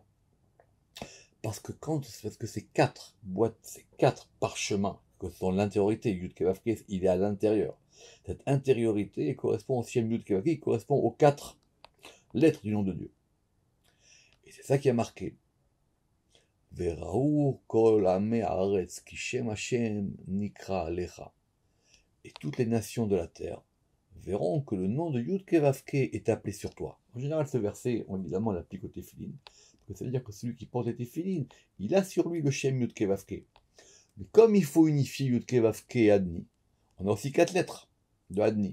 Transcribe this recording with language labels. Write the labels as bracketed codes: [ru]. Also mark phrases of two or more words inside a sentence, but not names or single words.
[fr] Parce que ces 4 boîtes, ces 4 parchemins que sont l'intériorité. Yud Kevavke, il est à l'intérieur. Cette intériorité correspond au Shem Yud Kevavke, qui correspond aux 4 lettres du nom de Dieu. Et c'est ça qui a marqué. [he] וראו כל עמי הארץ כי שם השם נקרא עליך. [fr] Et toutes les nations de la terre verront que le nom de Yud Kevavke est appelé sur toi. En général, ce verset, évidemment, on l'applique au téphilin. Ça veut dire que celui qui porte les téphilin, il a sur lui le Shem Yud Kevavke. Mais comme il faut unifier Yud Kevavke et Adni, on a aussi 4 lettres de Adni.